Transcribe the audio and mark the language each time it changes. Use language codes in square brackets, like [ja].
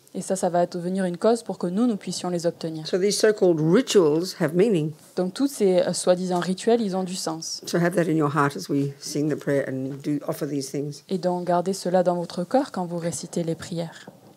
[fr] Et ça va devenir une cause pour que nous puissions les obtenir. [en] So these so-called rituals have meaning. [fr] Donc tous ces soi-disant rituels, ils ont du sens. [en] So have that in your heart as we sing the prayer and do offer these things. [fr] Et donc gardez cela dans votre cœur quand vous récitez les prières.